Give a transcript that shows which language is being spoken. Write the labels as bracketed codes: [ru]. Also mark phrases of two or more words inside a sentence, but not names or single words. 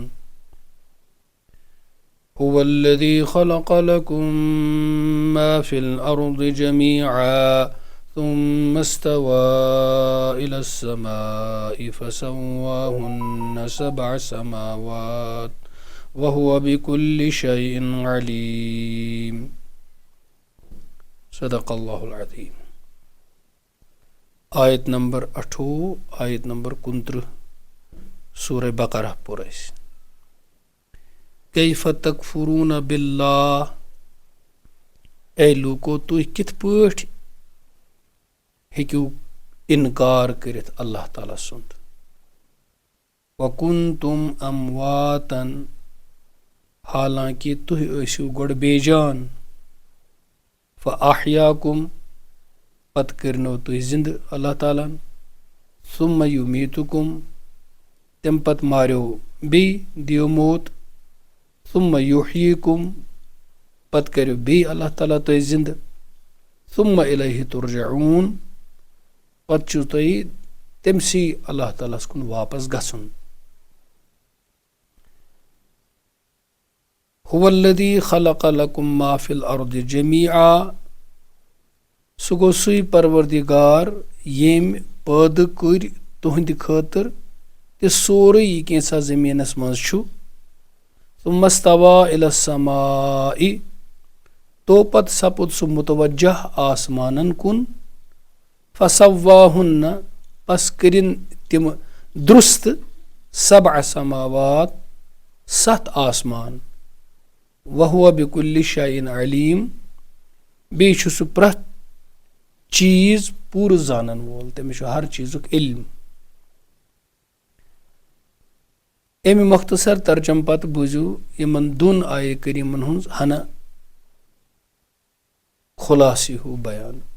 [ar] هو الذي خلق لكم ما في الأرض جميعا ثم استوى إلى السماء فسواهن 7 سماوات وهو بكل شيء عليم صدق الله العظيم. [ks] آیت نمبر 28 آیت نمبر 29 سورہ بقرہ پر [ar] کیف تکفرون باللہ [ks] اے لوکو تُہۍ کِتھ پٲٹھۍ ہیٚکِو اِنکار کٔرِتھ اللہ تعالیٰ سُنٛد [ar] وَکُنتُم امواتن [ks] حالانکہِ تُہۍ ٲسِو گۄڈٕ بے جان فأحیاکُم پتہٕ کٔرنو تُہۍ زِندٕ اللہ تعالیٰ ہن [ar] ثُمَّ یُمیٖتُکُم [ks] تَمہِ پتہٕ ماریو بیٚیہِ دِیو موت [ar] ثُمَّ یُحییٖکُم [ks] پتہٕ کٔرِو بیٚیہِ اللہ تعالیٰ تُہۍ زِندٕ [ar] ثُمَّ اِلیہِ تُرجعوٗن [ks] پتہٕ چھُو تۄہہِ تٔمسٕے اللہ تعالیٰ ہس کُن واپس گژھُن. [ar] هُوَ الَّذِی خَلَقَ لَکُم مَا فِی الْأَرْضِ جَمِیعًا [ks] سُہ گوٚو سُے پروردِگار ییٚمۍ پٲدٕ کٔرۍ تُہنٛدِ خٲطرٕ تہِ سورُے یہِ کینٛژھا زٔمیٖنس منٛز چھُ [ar] ثُمَّ اسْتَوَى إِلَى السَّمَاءِ [ks] تو پتہٕ سپُد سُہ مُتوجہ آسمانن کُن فَسَوَّاهُنَّ پس کٔرِن تِم درُست 7 سماوات 7 آسمان [ar] وَهُوَ بِكُلِّ شَيْءٍ عَلِيمٌ [ks] بیٚیہِ چھُ سُہ پرٛٮ۪تھ چیٖز پوٗرٕ زانن وول تٔمِس چھُ ہر چیٖزُک علم. اَمہِ مۄختصر ترجم پتہٕ بوٗزِو یِمن دۄن آیے کریٖمن ہُنٛز ہنا خُلاصہٕ ہیوٗ بیان.